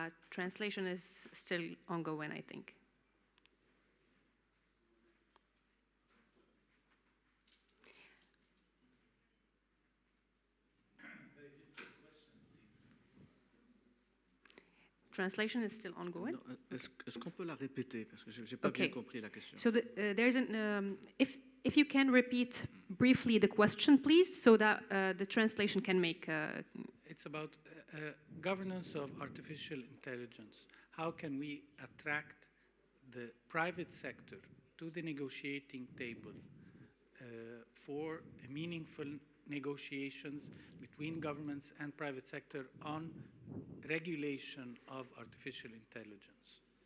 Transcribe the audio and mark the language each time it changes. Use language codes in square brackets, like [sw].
[en] Translation is still ongoing, I think. Translation is still ongoing. [fr] Est-ce qu'on peut la répéter parce que j'ai pas bien compris la question. [en] So there's an if you can repeat briefly the question, please, so that the translation can make. It's about governance of artificial intelligence. How can we attract the private sector to the negotiating table for meaningful negotiations between governments and private sector on regulation of artificial intelligence?